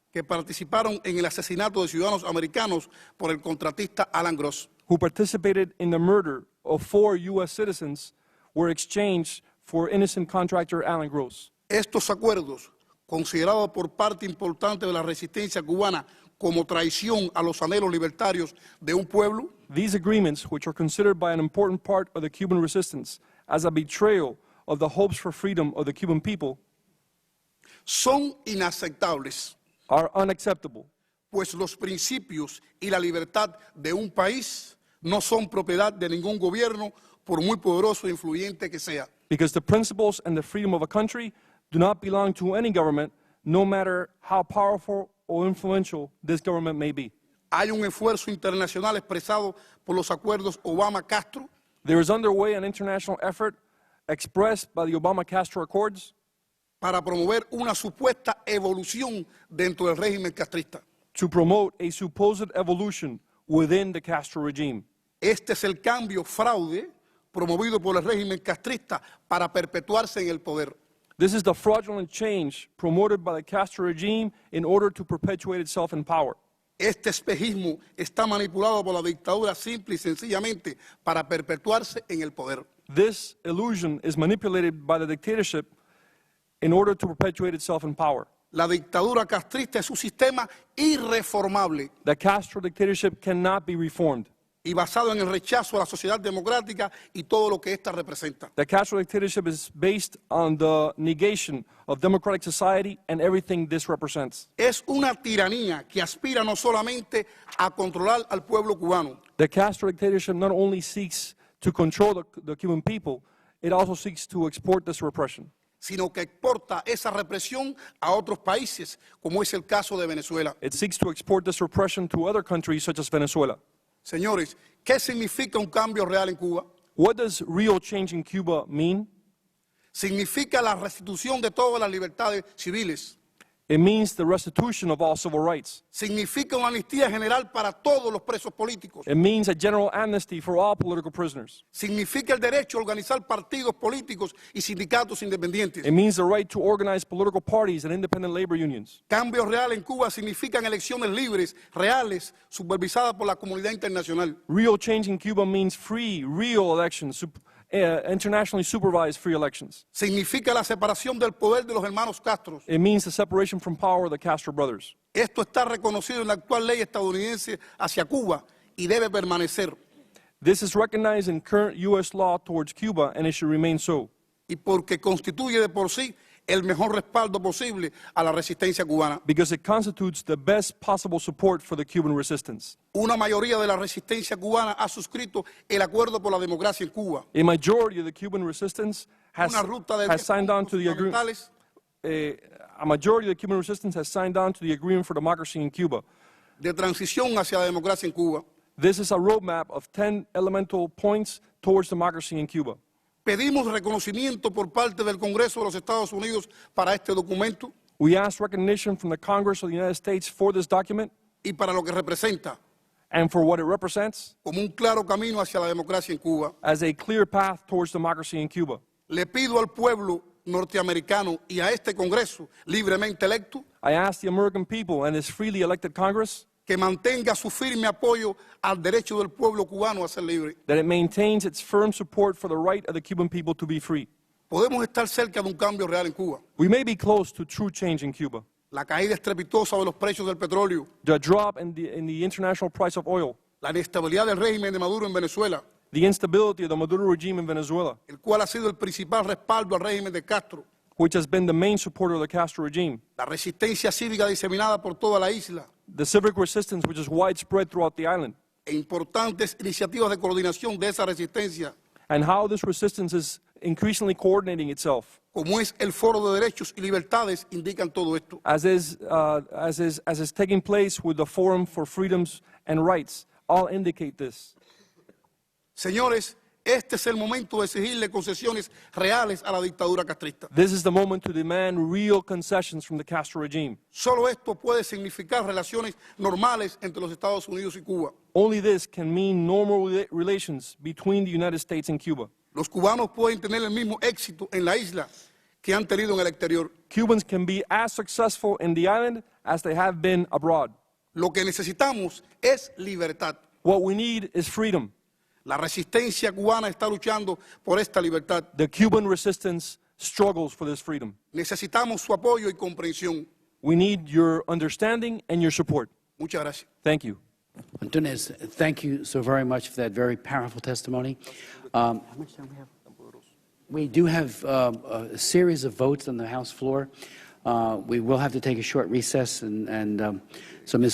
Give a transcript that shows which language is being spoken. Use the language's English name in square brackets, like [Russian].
[Spanish] que participaron en el asesinato de ciudadanos americanos por el contratista Alan Gross. [English] who participated in the murder of 4 U.S. citizens were exchanged for innocent contractor Alan Gross. [Spanish] Estos acuerdos, considerados por parte importante de la resistencia cubana como traición a los anhelos libertarios de un pueblo, [English] These agreements, which are considered by an important part of the Cuban resistance as a betrayal of the hopes for freedom of the Cuban people, [Spanish] son inaceptables, [English] are unacceptable, [Spanish] pues los principios y la libertad de un país no son propiedad de ningún gobierno, por muy poderoso e influyente que sea. [English] because the principles and the freedom of a country do not belong to any government, no matter how powerful or influential this government may be. [Spanish] Hay un esfuerzo internacional expresado por los acuerdos Obama-Castro [English] There is underway an international effort expressed by the Obama-Castro Accords [Spanish] para promover una supuesta evolución dentro del régimen castrista. [English] to promote a supposed evolution within the Castro regime. [Spanish] Este es el cambio fraude promovido por el régimen castrista para perpetuarse en el poder. [English] This is the fraudulent change promoted by the Castro regime in order to perpetuate itself in power. [Spanish] Este espejismo está manipulado por la dictadura simple y sencillamente para perpetuarse en el poder. [English] This illusion is manipulated by the dictatorship in order to perpetuate itself in power. [Spanish] La dictadura castrista es un sistema irreformable [English] The Castro dictatorship cannot be reformed. [Spanish] y basado en el rechazo a la sociedad democrática y todo lo que ésta representa. [English] The Castro dictatorship is based on the negation of democratic society and everything this represents. [Spanish] Es una tiranía que aspira no solamente a controlar al pueblo cubano, [English] The Castro dictatorship not only seeks to control the Cuban people, it also seeks to export this repression. [Spanish] sino que exporta esa represión a otros países, como es el caso de Venezuela. [English] It seeks to export this repression to other countries such as Venezuela. [Spanish] Señores, ¿qué significa un cambio real en Cuba? [English] What does real change in Cuba mean? [Spanish] Significa la restitución de todas las libertades civiles. [English] It means the restitution of all civil rights. [Spanish] Significa una amnistía general para todos los presos políticos. [English] It means a general amnesty for all political prisoners. [Spanish] Significa el derecho a organizar partidos políticos y sindicatos independientes. [English] It means the right to organize political parties and independent labor unions. [Spanish] Cambio real en Cuba significan elecciones libres, reales, supervisadas por la comunidad internacional. [English] Real change in Cuba means free, real elections, internationally supervised free elections. [Spanish] Significa la separación del poder de los hermanos Castro. [English] It means the separation from power of the Castro brothers. [Spanish] Esto está reconocido en la actual ley estadounidense hacia Cuba y debe permanecer. [English] This is recognized in current U.S. law towards Cuba, and it should remain so. [Spanish] Y porque constituye de por sí el mejor respaldo posible a la resistencia cubana. [English] Because it constitutes the best possible support for the Cuban resistance. [Spanish] Una mayoría de la resistencia cubana ha suscrito el acuerdo por la democracia en Cuba. [English] A majority of the Cuban resistance has [Spanish] Una ruta de 10 [English] signed on [Spanish] puntos [English] to the agreement. [Spanish] fundamentales [English] A majority of the Cuban resistance has signed on to the agreement for democracy in Cuba. [Spanish] de transición hacia la democracia en Cuba. [English] This is a roadmap of 10 elemental points towards democracy in Cuba. [Spanish] Pedimos reconocimiento por parte del Congreso de los Estados Unidos para este documento [English] We ask recognition from the Congress of the United States for this document [Spanish] y para lo que representa [English] and for what it represents [Spanish] como un claro camino hacia la democracia en Cuba. [English] as a clear path towards democracy in Cuba. [Spanish] Le pido al pueblo norteamericano y a este Congreso libremente electo [English] I ask the American people and this freely elected Congress [Spanish] que mantenga su firme apoyo al derecho del pueblo cubano a ser libre. [English] that it maintains its firm support for the right of the Cuban people to be free. [Spanish] Podemos estar cerca de un cambio real en Cuba. [English] We may be close to true change in Cuba. [Spanish] La caída estrepitosa de los precios del petróleo, [English] The drop in the international price of oil, [Spanish] la inestabilidad del régimen de Maduro en Venezuela, [English] the instability of the Maduro regime in Venezuela, [Spanish] el cual ha sido el principal respaldo al régimen de Castro, [English] which has been the main supporter of the Castro regime, [Spanish] la resistencia cívica diseminada por toda la isla [English] the civic resistance which is widespread throughout the island, [Spanish] e importantes iniciativas de coordinación de esa resistencia, [English] and how this resistance is increasingly coordinating itself, [Spanish] como es el Foro de Derechos y Libertades, indican todo esto. [English] as is taking place with the Forum for Freedoms and Rights, all indicate this. [Spanish] Señores, Este es el momento de exigirle concesiones reales a la dictadura castrista. [English] This is the moment to demand real concessions from the Castro regime. [Spanish] Solo esto puede significar relaciones normales entre los Estados Unidos y Cuba. [English] Only this can mean normal relations between the United States and Cuba. [Spanish] Los cubanos pueden tener el mismo éxito en la isla que han tenido en el exterior. [English] Cubans can be as successful in the island as they have been abroad. [Spanish] Lo que necesitamos es libertad. [English] What we need is freedom. [Spanish] La resistencia cubana está luchando por esta libertad. [English] The Cuban resistance struggles for this freedom. [Spanish] Necesitamos su apoyo y comprensión. [English] We need your understanding and your support. [Spanish] Muchas gracias. [English] Thank you. Antunez, thank you so very much for that very powerful testimony. How much time do we have? We do have a series of votes on the House floor. We will have to take a short recess, and so Ms.